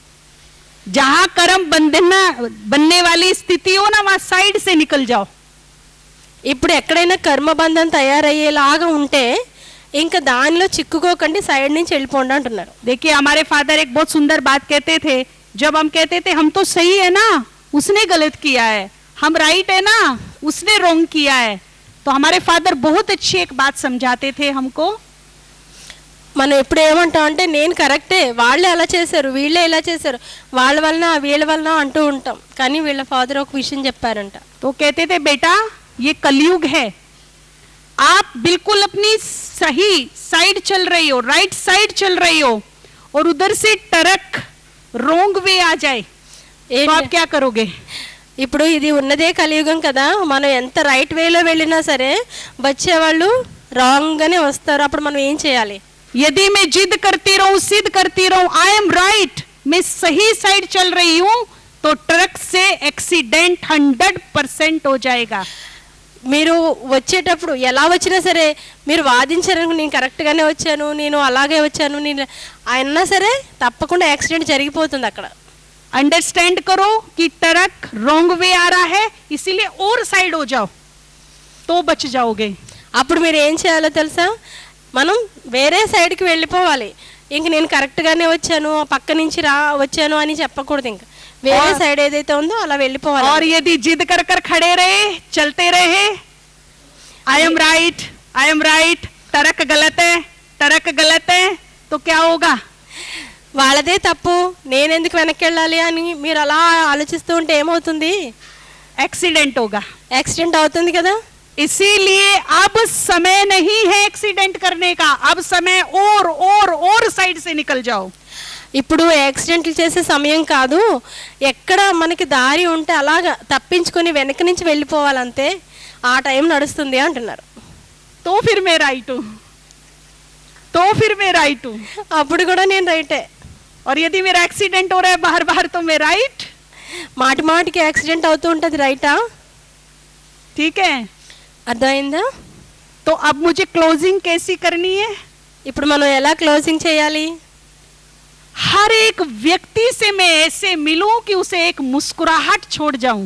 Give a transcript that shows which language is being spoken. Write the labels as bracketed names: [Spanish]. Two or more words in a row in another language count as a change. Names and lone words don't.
[Hindi] जहां कर्म बनने वाली स्थिति हो ना वहां साइड से निकल जाओ. [Telugu] ఇప్పుడు ఎక్కడైనా కర్మబంధం తయారయ్యేలాగా ఉంటే ఇంకా దానిలో చిక్కుకోకండి, సైడ్ నుంచి వెళ్ళిపోండి అంటున్నారు. [Hindi] देखिए हमारे फादर एक बहुत सुंदर बात कहते थे. जब हम कहते थे हम तो सही है ना, उसने गलत किया है, हम राइट है ना, उसने रॉन्ग किया है, तो हमारे फादर बहुत अच्छी एक बात समझाते थे हमको. [Telugu] మనం ఎప్పుడు ఏమంటాం అంటే నేను కరెక్టే, వాళ్ళే అలా చేశారు, వీళ్ళే ఇలా చేశారు, వాళ్ళ వలన వీళ్ళ వలన అంటూ ఉంటాం. కానీ వీళ్ళ ఫాదర్ ఒక విషయం చెప్పారంట. [Hindi] तो कहते थे बेटा ये कलयुग है, आप बिल्कुल अपनी सही साइड चल रही हो, [English] right side [Hindi] चल रही हो और उधर से ट्रक [English] wrong way [Hindi] आ जाए तो आप क्या करोगे? [Telugu] ఇప్పుడు ఇది ఉన్నదే కలియుగం కదా, మనం ఎంత [English] right wayలో [Telugu] వెళ్ళినా సరే వచ్చేవాళ్ళు రాంగ్గానే వస్తారు. అప్పుడు మనం ఏం చేయాలి? [Hindi] यदि मैं जिद करती रहूं, सिद्ध करती रहूं, [English] I am right, [Hindi] मैं सही साइड चल रही हूं, तो ट्रक से एक्सीडेंट 100% हो जाएगा. [Telugu] మీరు వచ్చేటప్పుడు ఎలా వచ్చినా సరే మీరు వాదించారు, నేను కరెక్ట్గానే వచ్చాను, నేను అలాగే వచ్చాను, నేను అయినా సరే తప్పకుండా యాక్సిడెంట్ జరిగిపోతుంది అక్కడ. [Hindi] अंडरस्टैंड करो कि ट्रक [English] wrong way [Hindi] आ रहा है, इसीलिए और साइड हो जाओ तो बच जाओगे. [Telugu] అప్పుడు మీరు ఏం చేయాలో తెలుసా? మనం వేరే సైడ్కి వెళ్ళిపోవాలి. ఇంక నేను కరెక్ట్గానే వచ్చాను, ఆ పక్క నుంచి వచ్చాను అని చెప్పకూడదు. ఇంకా వేరే సైడ్ ఏదైతే ఉందో అలా వెళ్ళిపోవాలి. [Hindi] और यदि जिद कर कर खड़े रहे, चलते रहे, [English] I am right, [Hindi] ट्रक गलत है, ट्रक गलत है, तो क्या होगा? [Telugu] వాళ్ళదే తప్పు, నేను ఎందుకు వెనక్కి వెళ్ళాలి అని మీరు అలా ఆలోచిస్తూ ఉంటే ఏమవుతుంది? [Hindi] एक्सीडेंट होगा. [Telugu] యాక్సిడెంట్ అవుతుంది కదా. [Hindi] इसीलिए अब समय नहीं है एक्सीडेंट करने का, अब समय और साइड से निकल जाओ. [Telugu] ఇప్పుడు యాక్సిడెంట్లు చేసే సమయం కాదు, ఎక్కడ మనకి దారి ఉంటే అలాగా తప్పించుకొని వెనక నుంచి వెళ్ళిపోవాలంతే, ఆ టైం నడుస్తుంది అంటున్నారు. [Hindi] तो फिर मैं राइट हूं, [Telugu] అప్పుడు కూడా నేను రైటే. [Hindi] और यदि मेरा एक्सीडेंट हो रहा है बाहर तो मैं राइट. [Telugu] మాటి మాటికి యాక్సిడెంట్ అవుతూ ఉంటుంది, రైటా? [Hindi] ठीक है, [Telugu] అర్థమైందా? [Hindi] तो अब मुझे क्लोजिंग कैसी करनी है? [Telugu] ఇప్పుడు మనం ఎలా క్లోజింగ్ చేయాలి? [Hindi] हर एक व्यक्ति से मैं ऐसे मिलूं कि उसे एक मुस्कुराहट छोड़ जाऊं.